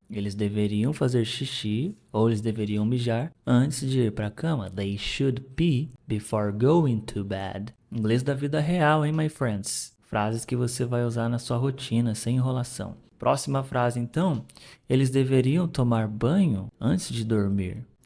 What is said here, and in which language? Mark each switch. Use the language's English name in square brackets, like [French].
[Portuguese] Eles deveriam fazer xixi ou eles deveriam mijar antes de ir para a cama. [English] They should pee before going to bed. [Portuguese] Inglês da vida real, hein, [English] my friends? [Portuguese] Frases que você vai usar na sua rotina, sem enrolação. Próxima frase, então. Eles deveriam tomar banho antes de dormir.